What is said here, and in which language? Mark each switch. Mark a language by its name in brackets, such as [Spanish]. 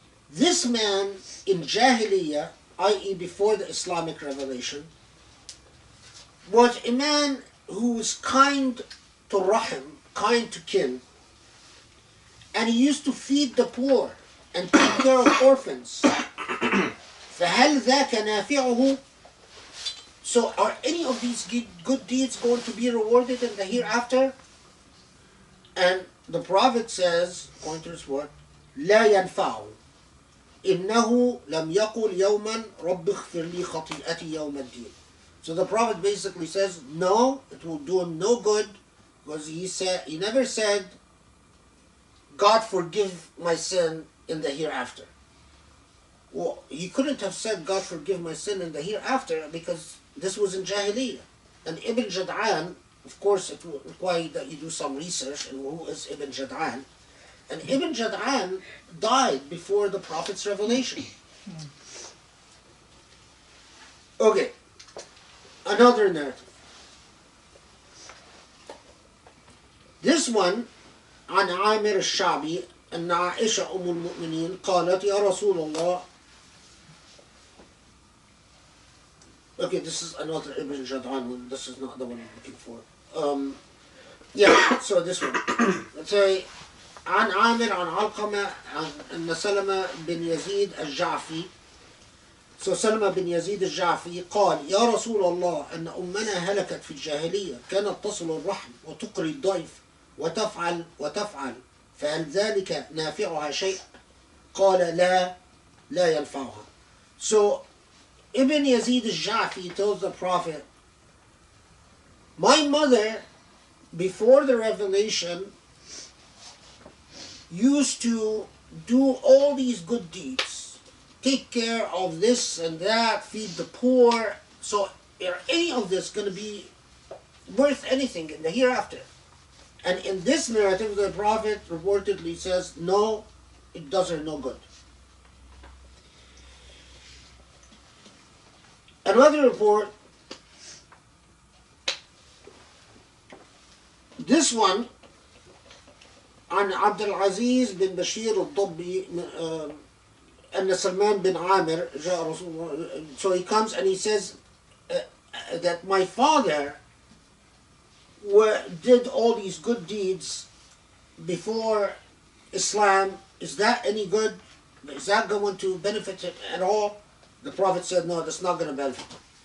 [English] This man in Jahiliyyah, i.e. before the Islamic revelation, was a man who was kind to rahim, kind to kin, and he used to feed the poor and take care of orphans. [Arabic] فَهَلْ ذَاكَ نَافِعُهُ?" [English] So are any of these good deeds going to be rewarded in the hereafter? And the Prophet says, according to his word, [Arabic] لَا يَنْفَعُ. إنه لم يقل يوما رب اغفر لي خطيئتي يوم الدين. [English] So the Prophet basically says, no, it will do him no good, because he never said, God forgive my sin in the hereafter. Well, he couldn't have said, God forgive my sin in the hereafter, because this was in Jahiliyyah. And Ibn Jad'an, of course, it will require that you do some research in who is Ibn Jad'an. And Ibn Jad'an died before the Prophet's revelation. Okay, another narrative. This one, [Arabic] عن عامر الشعبي أن عائشة أم المؤمنين قالت يا رسول الله. [English] Okay, this is another Ibn Jad'an one. This is not the one I'm looking for. Yeah, so this one. Let's say [Arabic] عن عامر عن علقمة أن سلمة بن يزيد الجعفي. So سلمة بن يزيد الجعفي قال يا رسول الله أن أمنا هلكت في الجاهلية كانت تصل الرحم وتقري الضيف وتفعل فهل ذلك نافعها شيء؟ قال لا ينفعها. [English] So Ibn Yazid al-Ja'fi tells the Prophet, my mother, before the revelation, used to do all these good deeds, take care of this and that, feed the poor. So are any of this going to be worth anything in the hereafter? And in this narrative, the Prophet reportedly says, no, it does her no good. Another report, this one, [Arabic] عن عبد العزيز بن بشير الضبي أن سلمان بن عامر جاء رسول الله. [English] So he comes and he says that my father did all these good deeds before Islam. Is that any good? Is that going to benefit him at all? The Prophet said, no, that's not going to benefit him.